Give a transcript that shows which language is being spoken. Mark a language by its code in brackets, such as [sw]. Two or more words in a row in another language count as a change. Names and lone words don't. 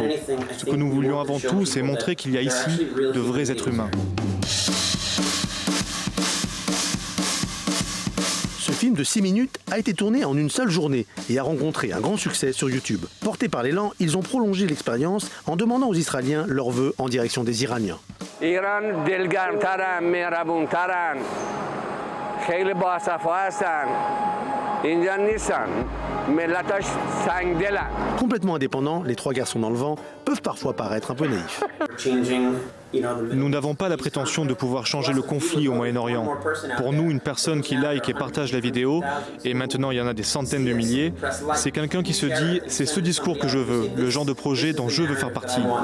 [fr] Ce que nous voulions avant tout, c'est montrer qu'il y a ici de vrais êtres humains. Ce film de 6 minutes a été tourné en une seule journée et a rencontré un grand succès sur YouTube. Portés par l'élan, ils ont prolongé l'expérience en demandant aux Israéliens leurs vœux en direction des Iraniens. [fa] ایران دلگرم‌ترن، مهربون‌ترن، خیلی باصفا هستن، اینجا نیستن، ملتاش سنگدلن. [fr] Complètement indépendants, les trois garçons dans le vent peuvent parfois paraître un peu naïfs. Nous n'avons pas la prétention de pouvoir changer le conflit au Moyen-Orient. Pour nous, une personne qui like et partage la vidéo, et maintenant il y en a des centaines de milliers, c'est quelqu'un qui se dit « c'est ce discours que je veux, le genre de projet dont je veux faire partie ».